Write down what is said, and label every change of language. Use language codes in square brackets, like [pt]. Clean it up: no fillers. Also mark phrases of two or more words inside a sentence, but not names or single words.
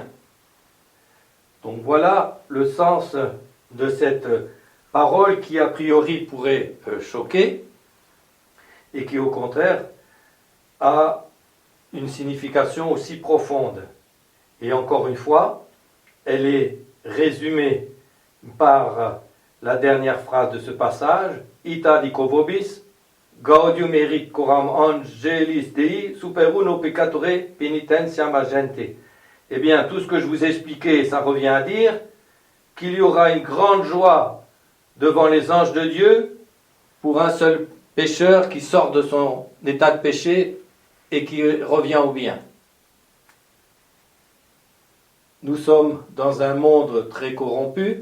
[fr] Donc voilà le sens de cette parole qui a priori pourrait choquer et qui au contraire a une signification aussi profonde. Et encore une fois, elle est résumée par la dernière phrase de ce passage, [la] Ita dico vobis, gaudium erit coram angelis Dei, super uno peccatore penitentiam agente. [fr] Eh bien, tout ce que je vous ai expliqué, ça revient à dire qu'il y aura une grande joie devant les anges de Dieu pour un seul pécheur qui sort de son état de péché et qui revient au bien. Nous sommes dans un monde très corrompu.